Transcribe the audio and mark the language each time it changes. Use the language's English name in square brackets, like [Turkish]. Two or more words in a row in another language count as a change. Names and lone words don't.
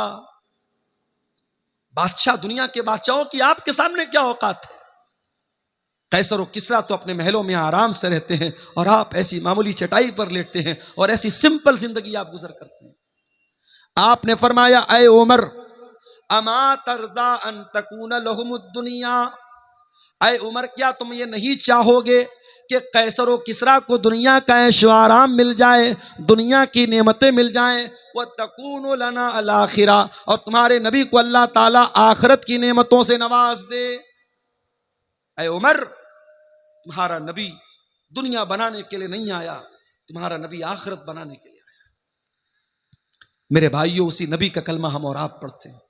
[Hindi] बादशाह, दुनिया के बादशाहों की आपके सामने क्या औकात है? कैसर और किसरा तो अपने महलों में आराम से रहते हैं और आप ऐसी मामूली चटाई पर लेटते हैं और ऐसी सिंपल जिंदगी आप गुजर करते हैं। आपने फरमाया ऐ उमर [Arabic] أما ترضى أن تكون لهم الدنيا, [Hindi] ऐ उमर क्या तुम ये नहीं चाहोगे कि कैसर और किसरा को दुनिया का ऐशो आराम मिल जाए, दुनिया की नेमतें मिल जाएं, [Arabic] وتكون لنا الآخرة, [Hindi] और तुम्हारे नबी को अल्लाह ताला आखिरत की नेमतों से नवाज दे। ऐ उमर, तुम्हारा नबी दुनिया बनाने के लिए नहीं आया, तुम्हारा नबी आखिरत बनाने के लिए। मेरे भाइयों, उसी नबी का कलमा हम और आप पढ़ते हैं।